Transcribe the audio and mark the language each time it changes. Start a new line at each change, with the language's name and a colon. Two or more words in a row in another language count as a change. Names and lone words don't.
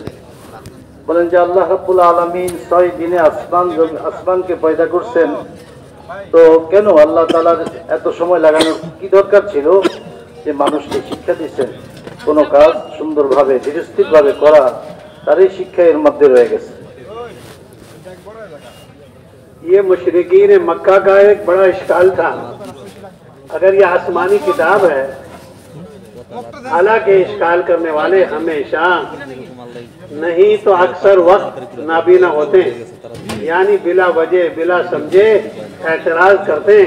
Bangla: বলেন যে
Arabic: الله رب العالمين
Bangla: 6 দিনে আসমানকে পয়দা করছেন, তো কেন আল্লাহ তাআলার এত সময় লাগানোর কি দরকার ছিল? যে মানুষকে শিক্ষা দিচ্ছেন কোনো কাজ সুন্দরভাবে ধীরস্থিরভাবে করা, তারই শিক্ষা এর মধ্যে রয়ে গেছে।
Urdu: یہ مشرکین مکہ کا ایک بڑا اشکال تھا۔ اگر یہ آسمانی کتاب ہے، حالانکہ اشکال کرنے والے ہمیشہ نہیں تو اکثر وقت نابینا ہوتے ہیں، یعنی بلا وجہ بلا سمجھے اعتراض کرتے ہیں۔